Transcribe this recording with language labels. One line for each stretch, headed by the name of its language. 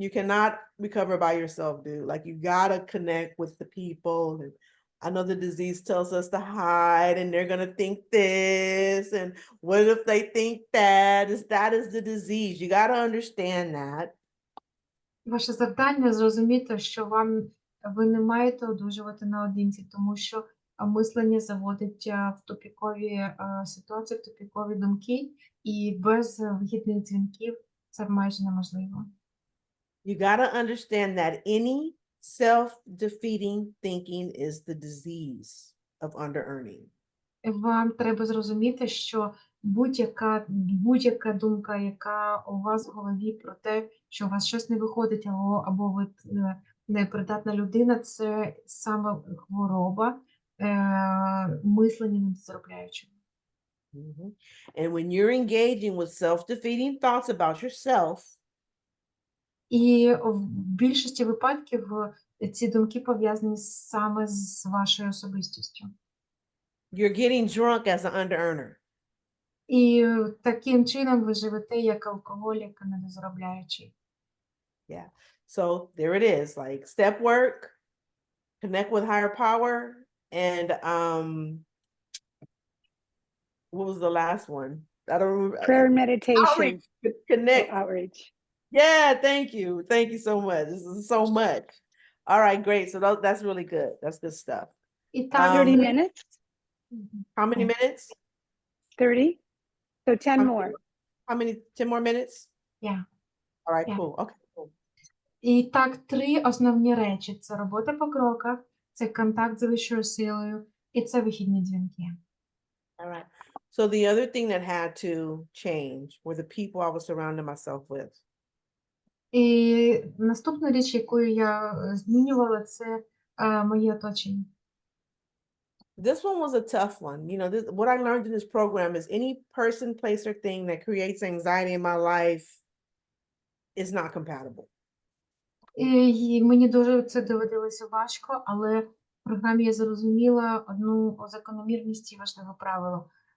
English: You cannot recover by yourself, dude. Like you gotta connect with the people. And I know the disease tells us to hide and they're gonna think this. And what if they think that is the disease? You gotta understand that.
Ukrainian: Ваше завдання зрозуміти, що ви не маєте одужувати наодинці, тому що мислення заводить в тупікові ситуації, в тупікові думки, і без вихідних дзвінків це майже неможливо.
English: You gotta understand that any self-defeating thinking is the disease of under-earning.
Ukrainian: Вам треба зрозуміти, що будь-яка думка, яка у вас в голові про те, що у вас щось не виходить, або ви непридатна людина, це саме хвороба мислення недозаробляючого.
English: And when you're engaging with self-defeating thoughts about yourself,
Ukrainian: І в більшості випадків ці думки пов'язані саме з вашою особистістю.
English: You're getting drunk as an under-earner.
Ukrainian: І таким чином ви живете як алкоголік, недозаробляючий.
English: Yeah. So there it is. Like step work, connect with higher power, and what was the last one? I don't remember. Prayer and meditation. Outreach. Connect. Outreach. Yeah, thank you. Thank you so much. This is so much. All right, great. So that's really good. That's good stuff.
Ukrainian: І так,
English: 30 Um, minutes? How many minutes? 30? So 10 How more. How many? 10 more minutes? Yeah. All right, Yeah. cool. Okay, cool.
Ukrainian: І так, 3 основні речі: це робота по кроках, це контакт з вищою силою, і це вихідні дзвінки.
English: All right. So the other thing that had to change were the people I was surrounding myself with.
Ukrainian: І наступна річ, якою я змінювала, це моє оточення.
English: This one was a tough one. You know, what I learned in this program is any person, place, or thing that creates anxiety in my life is not compatible.
Ukrainian: І мені дуже це доводилося важко, але в програмі я зрозуміла одну закономірність і важливе правило.